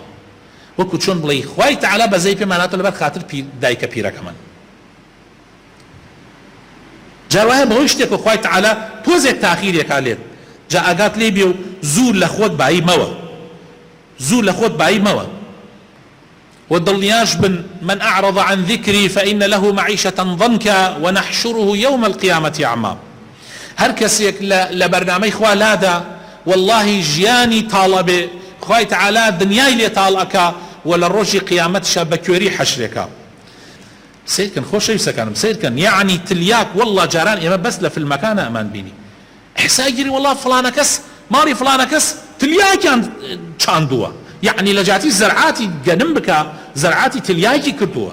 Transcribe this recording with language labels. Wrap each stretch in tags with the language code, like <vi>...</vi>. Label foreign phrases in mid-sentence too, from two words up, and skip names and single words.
<ckb>وەکو چۆن بڵێ خوای تەعالا بەزەی پێماناتە لەبەر خاتر دایکە پیرەکەمان. جاوایە بەهۆی شتێک خوای تەعالا تۆزێک تاخیرێکا لێت، جا ئاگات لێ بێ و زوو لە خۆت بایی مەوە، زوو لە خۆت بایی مەوە. ودڵنیاش بن</ckb> <ar>من أعرض عن ذكري فإن له معيشة ضنكا ونحشره يوم القيامة أعمى.</ar> <ckb>هەر کەسێک لە بەرنامەی خوا لادا والله ژیانی تاڵەبێ، خوای تەعالا دنیای لێ تاڵ ئەکا و لە ڕۆژی قیامەتشە بە کوێری حەشرێکا. سیرکن خۆشەویستەکانم سیرکن، یعنی تلیاک والله جاران ئێمە بەس لە فیلمەکانە ئەمان بینی ئحسای گیری والله فلانە کەس ماڵی فلانە کەس تلیاکیان چاندووە، یعنی لە جاتی زەرعاتی گەنم بکە زەرعاتی تلیاکی کردووە.</ckb>